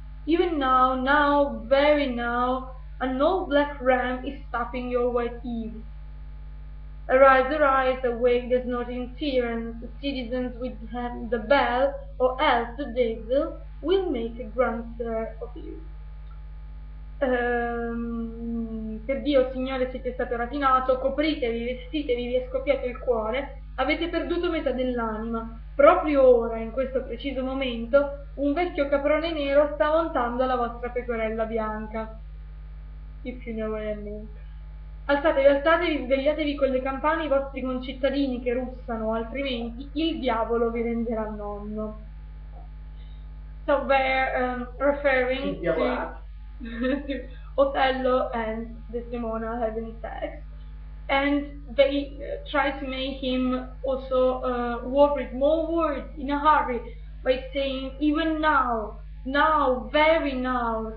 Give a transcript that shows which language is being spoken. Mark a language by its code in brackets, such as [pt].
[en] Even now, very now, an old black ram is tapping your white eaves. Arise, awake, there's not interference, the citizens with the bell, or else the devil will make a grandsir of you. [it] Per Dio, Signore, siete stato rapinato, copritevi, vestitevi, vi è scoppiato il cuore, avete perduto metà dell'anima. Proprio ora, in questo preciso momento, un vecchio caprone nero sta montando la vostra pecorella bianca. [en] If you know what I mean. [it] Alzatevi, svegliatevi con le campane i vostri concittadini che russano, altrimenti il diavolo vi renderà nonno. [en] So they're referring to Othello and Desdemona having sex, and they try to make him also worried, more worried, in a hurry, by saying even now, very now.